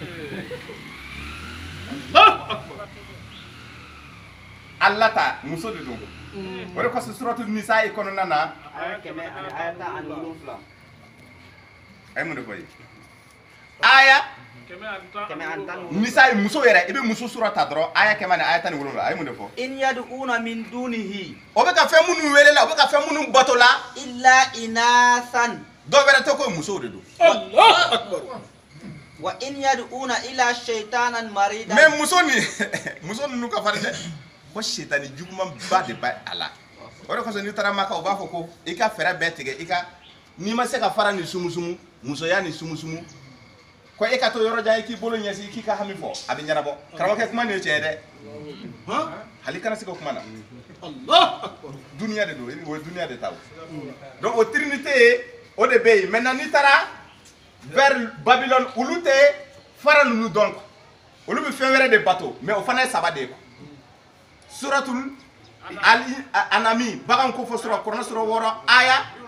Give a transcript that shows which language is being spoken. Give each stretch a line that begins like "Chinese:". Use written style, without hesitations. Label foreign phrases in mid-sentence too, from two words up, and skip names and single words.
Bambara: Allata muso de don o de kɔsɔn suratu nisa kɔnɔna na a ye mun de fɔ ye aya Nisa muso yɛrɛ i bɛ muso surata dɔrɔn aya 100 ni aya 17 a ye mun de fɔ
Arabic: إن يدعون من دونه
Bambara: o bɛ ka fɛn minnu wele la o bɛ ka fɛn minnu bato la
Arabic: إلا إناثا
Bambara: dɔw wɛrɛ tɛ ko musow de don
Arabic: وإن يدعون إلا شيطانا مريدا
Bambara: mais muso ninnu ka farin dɛ ko sitani juguman ba de ba a la o de kosɔn n'i taara Maka u b'a fɔ ko i ka fɛɛrɛ bɛɛ tigɛ n'i ma se ka fara ni sumusumu musoya ni sumusumu ko e ka to yɔrɔ jan i k'i bolo ɲɛsin k'i ka hami fɔ a bɛ ɲɛnabɔ karamɔgɔkɛ kuma nin ye tiɲɛ dɛ hali kana se ka kuma na duniya de don o ye duniya de ta o donc o trinité ye o de bɛ yen maintenant n'i taara vers Babylone olu tɛ fara ninnu dɔn quoi olu bɛ fɛn wɛrɛ de bato mais o fana ye saba de ye quoi suratul anami bagan ko fɔ sura kɔrɔna sura 6 aya